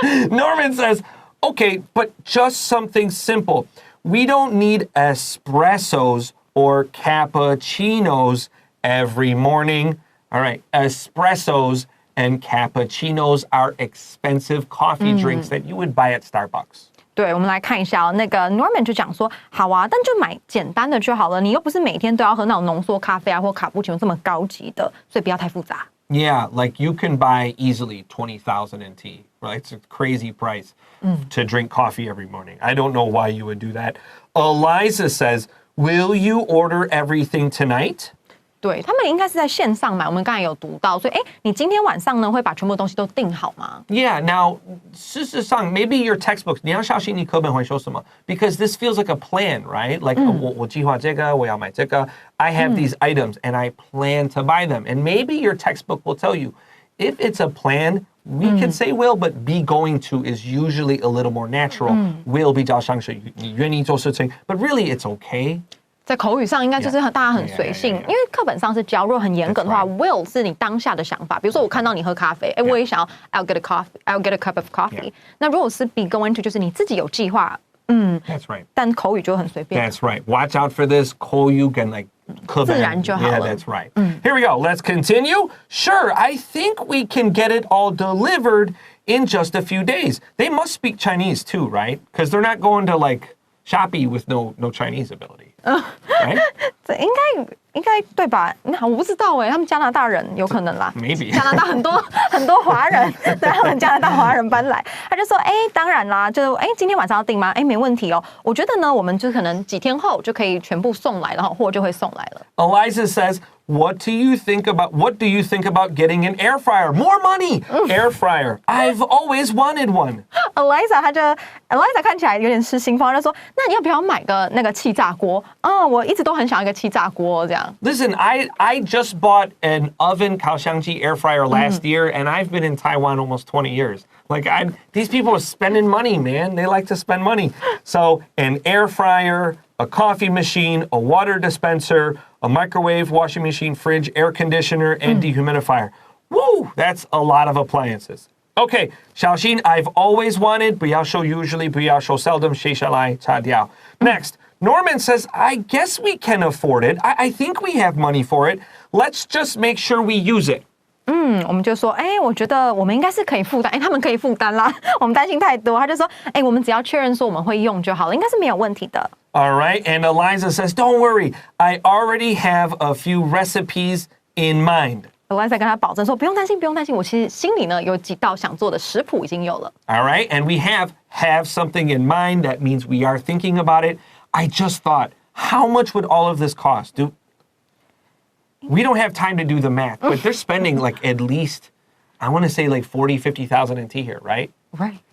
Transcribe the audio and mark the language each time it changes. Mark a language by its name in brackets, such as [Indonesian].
[English] Norman says, okay, but just something simple. We don't need espressos or cappuccinos every morning. All right, espressos and cappuccinos are expensive coffee drinks that you would buy at Starbucks. [Chinese] 对，我们来看一下那个 Norman 就讲说，好啊，但就买简单的就好了。你又不是每天都要喝那种浓缩咖啡啊，或卡布奇诺这么高级的，所以不要太复杂。 [English] Yeah, like you can buy easily 20,000 NT, right? It's a crazy price to drink coffee every morning. I don't know why you would do that. Eliza says, will you order everything tonight? [Chinese] 对，他们应该是在线上买，我们刚才有读到，所以，哎，你今天晚上呢会把全部东西都订好吗？ [English] Yeah, now, [Chinese] 事实上, [English] maybe your textbooks, [Chinese] 你要小心你课本会说什么 [English] because this feels like a plan, right? Like, [Chinese] 我计划这个，我要买这个, [English] I have these items and I plan to buy them. And maybe your textbook will tell you, if it's a plan, we can say will, but be going to is usually a little more natural. [Chinese] Will 比较像是你愿意做事情, [English] but really it's okay. [Chinese] 在口语上应该就是大家很随性，因为课本上是教，如果很严格的话 ，will 是你当下的想法。比如说我看到你喝咖啡，哎，我也想要 [English] I'll get a cup of coffee。 [Chinese] 那如果是 be going to， 就是你自己有计划 [English] That's right. [Chinese] 但口语就很随便。 [English] That's right. Watch out for this. [Chinese] 口语跟 like 课本。自然就好了。 [English] Yeah, that's right. Here we go. Let's continue. Sure, I think we can get it all delivered in just a few days. They must speak Chinese too, right? Because they're not going to like Shopee with no Chinese ability. Right? [Chinese] 这应应该对吧？那我不知道他们加拿大人有可能啦。 [English] Maybe [Chinese] 加拿大很多华人，对，他们加拿大华人搬来，他就说，当然啦，就是今天晚上要订吗？没问题哦。我觉得呢，我们就可能几天后就可以全部送来，然后货就会送来了。 [English] Eliza says, What do you think about getting an air fryer? More money! Air fryer. I've always wanted one. [Chinese] Eliza 看起来有点失心疯，她就说：“那你要不要买个那个气炸锅？我一直都很想要一个气炸锅这样。” [English] Listen, I just bought an oven [Chinese] 烤箱机 [English] air fryer last year, and I've been in Taiwan almost 20 years. Like these people are spending money, man. They like to spend money. So an air fryer, a coffee machine, a water dispenser, a microwave, washing machine, fridge, air conditioner, and dehumidifier. Woo! That's a lot of appliances. [Chinese] Okay, 小心 [English] I've always wanted, [Chinese] 不要说 usually, 不要说 seldom, 写下来擦掉. [English] Next, Norman says, I guess we can afford it. I think we have money for it. Let's just make sure we use it. [Chinese] 我们就说，我觉得我们应该是可以负担，他们可以负担啦，我们担心太多。他就说，我们只要确认说我们会用就好了，应该是没有问题的。 [English] All right, and Eliza says, don't worry, I already have a few recipes in mind. [Chinese] Eliza 跟他保证说，不用担心，不用担心，我其实心里呢有几道想做的食谱已经有了。 [English] All right, and we have something in mind. That means we are thinking about it. I just thought, how much would all of this cost? We don't have time to do the math, but they're spending like at least, I want to say like 40, 50,000 NT here, right? Right.